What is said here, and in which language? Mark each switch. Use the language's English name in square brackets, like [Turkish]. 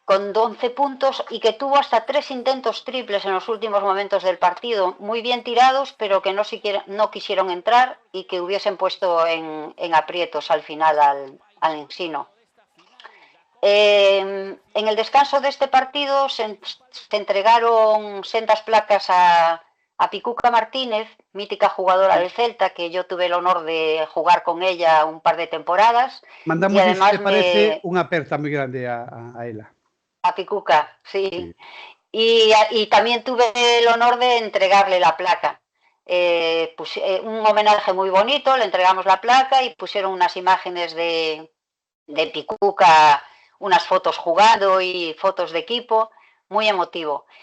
[Spanish] con 11 puntos y que tuvo hasta 3 intentos triples en los últimos momentos del partido, muy bien tirados, pero que no quisieron entrar y que hubiesen puesto en aprietos al final al Ensino. En el descanso de este partido se entregaron sendas placas a Picuca Martínez, mítica jugadora del Celta, que yo tuve el honor de jugar con ella un par de temporadas. [Galician] Mandamos, [Spanish] si te parece, [Galician] unha aperta moi grande a ela. [Spanish] A Picuca, sí. Y también tuve el honor de entregarle la placa. Un homenaje muy bonito, le entregamos la placa y pusieron unas imágenes de Picuca, unas fotos jugando y fotos de equipo, muy emotivo.